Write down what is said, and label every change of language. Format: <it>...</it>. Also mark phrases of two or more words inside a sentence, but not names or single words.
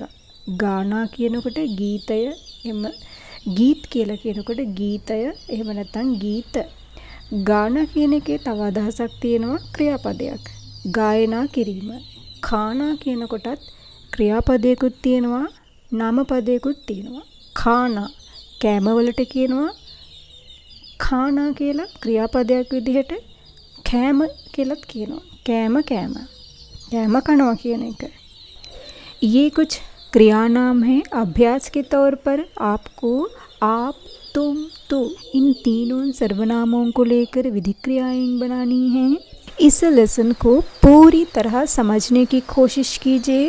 <si>ගානා කියනකොට ගීතය, එම ගීත් කියලා කියනකොට ගීතය, එහෙම නැත්නම් ගීත. ගානා කියන එකේ තව අදහසක් තියෙනවා, ක්‍රියාපදයක්. ගායනා කිරීම. කානා කියනකොටත් ක්‍රියාපදයකුත් තියෙනවා, නාමපදයකුත් තියෙනවා. කානා කෑම වලට කියනවා</si> <hi>खाना केला</hi> <si>क्रियापदයක් විදිහට කෑම කියලාත් කියනවා. කෑම කෑම කනවා කියන එක.</si> <hi>ये कुछ क्रिया नाम है. अभ्यास के तौर पर आपको आप, तुम, तू इन तीनों सर्वनामों को लेकर विधि क्रियाएं बनानी हैं. इस लेसन को पूरी तरह समझने की कोशिश कीजिए.</hi>